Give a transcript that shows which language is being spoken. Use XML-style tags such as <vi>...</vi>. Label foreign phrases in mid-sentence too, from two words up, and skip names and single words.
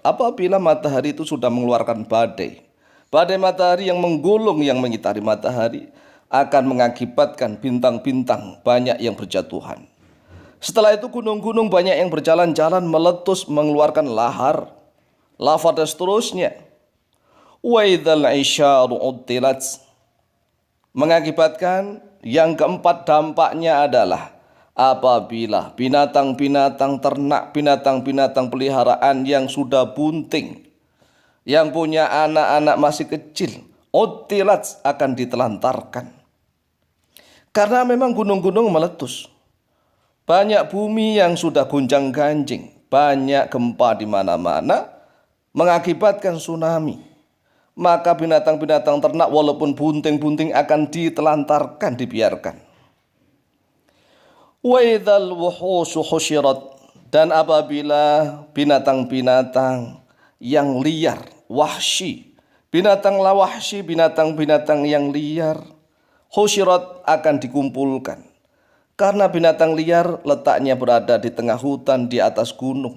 <id>Apabila matahari itu sudah mengeluarkan badai, badai matahari yang menggulung yang mengitari matahari akan mengakibatkan bintang-bintang banyak yang berjatuhan. Setelah itu gunung-gunung banyak yang berjalan-jalan meletus mengeluarkan lahar, lava dan seterusnya.</id> <ar>وإذا العشار عطلت,</ar> <id>mengakibatkan yang keempat dampaknya adalah apabila binatang-binatang ternak, binatang-binatang peliharaan yang sudah bunting, yang punya anak-anak masih kecil, uttilat akan ditelantarkan. Karena memang gunung-gunung meletus. Banyak bumi yang sudah gonjang-ganjing, banyak gempa di mana-mana, mengakibatkan tsunami. Maka binatang-binatang ternak walaupun bunting-bunting akan ditelantarkan, dibiarkan.</id> <ar>وإذا الوحوش حشرت,</ar> <id>dan apabila binatang-binatang yang liar, wahsy, binatang lawahsy, binatang-binatang yang liar, husyirat akan dikumpulkan. Karena binatang liar letaknya berada di tengah hutan di atas gunung.</id>